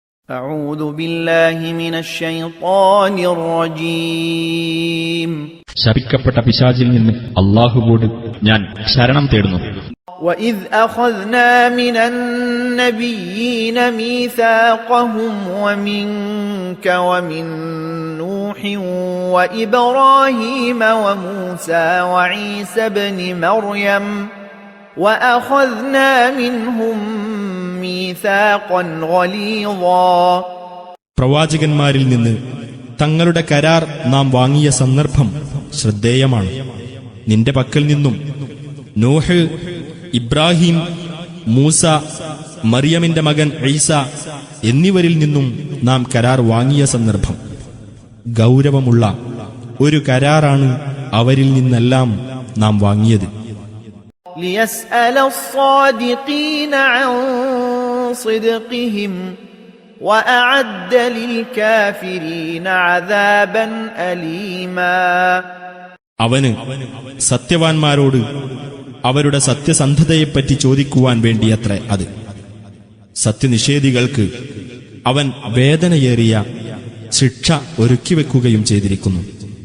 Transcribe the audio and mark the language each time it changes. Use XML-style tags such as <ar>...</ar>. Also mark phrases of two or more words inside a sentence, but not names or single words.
<ar>أعوذ بالله من الشيطان الرجيم</ar> <ml>ശപിക്കപ്പെട്ട പിശാചിൽ നിന്ന് അല്ലാഹുവോട് ഞാൻ ശരണം തേടുന്നു.</ml> <ar>وإذ أخذنا من النبيين ميثاقهم ومنك ومن نوح وإبراهيم وموسى وعيسى ابن مريم وأخذنا منهم ميثاقا غليظا.</ar> <ml>പ്രവാചകന്മാരിൽ നിന്ന് തങ്ങളുടെ കരാർ നാം വാങ്ങിയ സന്ദർഭം ശ്രദ്ധേയമാണ്. നിന്റെ പക്കൽ നിന്നും നോഹ്, ഇബ്രാഹിം, മൂസ, മറിയമിന്റെ മകൻ ഈസ എന്നിവരിൽ നിന്നും നാം കരാർ വാങ്ങിയ സന്ദർഭം ഗൗരവമുള്ള ഒരു കരാറാണ് അവരിൽ നിന്നെല്ലാം നാം വാങ്ങിയത്.</ml> <ar>ليسأل الصادقين عن صدقهم وأعد للكافرين عذابا أليما.</ar> <ml>അവന് സത്യവാൻമാരോട് അവരുടെ സത്യസന്ധതയെപ്പറ്റി ചോദിക്കുവാൻ വേണ്ടിയത്രേ അത്. സത്യനിഷേധികൾക്ക് അവൻ വേദനയേറിയ ശിക്ഷ ഒരുക്കിവെക്കുകയും ചെയ്തിരിക്കുന്നു.</ml>